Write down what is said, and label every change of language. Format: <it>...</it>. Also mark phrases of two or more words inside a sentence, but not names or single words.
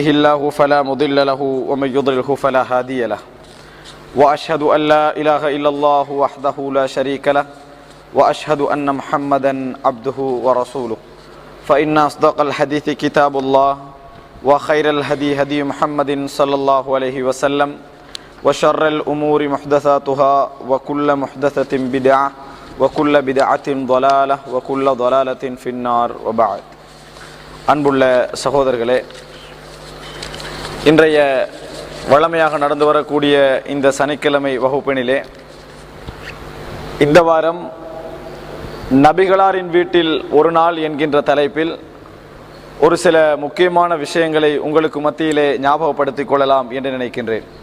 <ar>الله فلا مضل له ومن يضلله فلا هادي له وأشهد أن لا إله إلا الله وحده لا شريك له وأشهد أن محمدا عبده ورسوله فإن أصدق الحديث كتاب الله وخير الهدي هدي محمد صلى الله عليه وسلم وشر الأمور محدثاتها وكل محدثة بدعة وكل بدعة ضلالة وكل ضلالة في النار وبعد.</ar> <ta>அன்புள்ள சகோதரர்களே, இன்றைய வழமையாக நடந்து வரக்கூடிய இந்த சனிக்கிழமை வகுப்பினிலே இந்த வாரம் நபிகளாரின் வீட்டில் ஒரு நாள் என்கின்ற தலைப்பில் ஒரு சில முக்கியமான விஷயங்களை உங்களுக்கு மத்தியிலே ஞாபகப்படுத்திக் கொள்ளலாம் என்று நினைக்கின்றேன்.</ta>